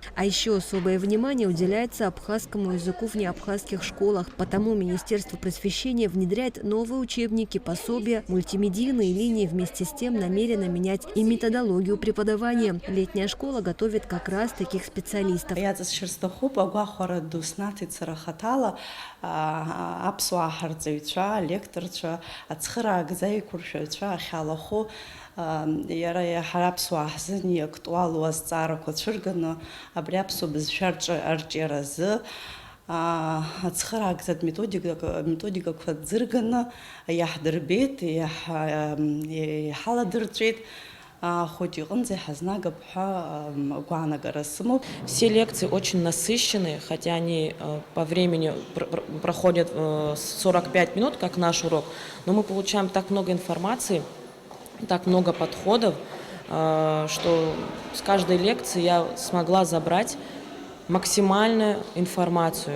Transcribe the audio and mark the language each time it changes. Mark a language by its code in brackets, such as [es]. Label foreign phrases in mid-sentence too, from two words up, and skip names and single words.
[ru] А еще особое внимание уделяется абхазскому языку в неабхазских школах. Потому Министерство просвещения внедряет новые учебники, пособия, мультимедийные линии. Вместе с тем намерено менять и методологию преподавания. Летняя школа готовит как раз таких специалистов. [ab] Аԥсуаа ҳарҵаҩцәа, лекторцәа, ацхыраа гзаиқәыршәаҩцәа ахьалахәу иара иаҳа аԥсуаа ҳзын иактуалу азҵаарақәа цәырганы абри аԥсуа бызшәа арҿиаразы ацхыраа гзатә методикақәа ӡырганы иаҳдырбеит, иҳаладырҵәеит. [ru] Все лекции очень насыщенные, хотя они по времени проходят 45 минут, как наш урок, но мы получаем так много информации, так много подходов, что с каждой лекции я смогла забрать максимальную информацию.